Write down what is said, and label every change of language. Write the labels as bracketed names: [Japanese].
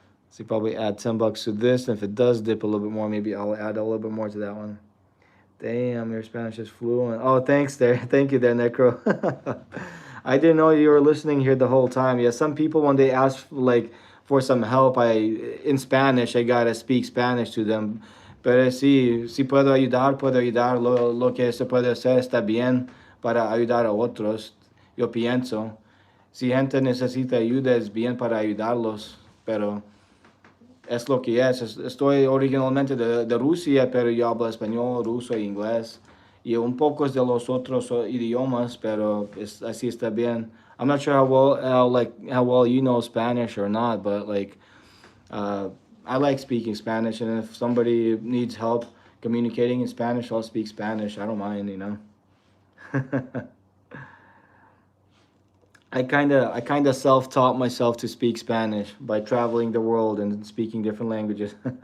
[English] So you probably add $10 to this, and if it does dip a little bit more, maybe I'll add a little bit more to that one. Damn, your Spanish is fluent. Oh, thanks there. Thank you there, Necro. I didn't know you were listening here the whole time. Yeah, some people when they ask like for some help, in Spanish, I gotta speak Spanish to them. [Spanish] Pero si puedo ayudar, lo que se puede hacer está bien para ayudar a otros. Yo pienso, si gente necesita ayuda es bien para ayudarlos, pero es lo que es. Estoy originalmente de Rusia, pero yo hablo español, ruso e inglés. Y un poco de los otros idiomas, pero así está bien. [English] I'm not sure how well you know Spanish or not, but uh, I like speaking Spanish, and if somebody needs help communicating in Spanish, I'll speak Spanish. I don't mind. I kinda self-taught myself to speak Spanish by traveling the world and speaking different languages.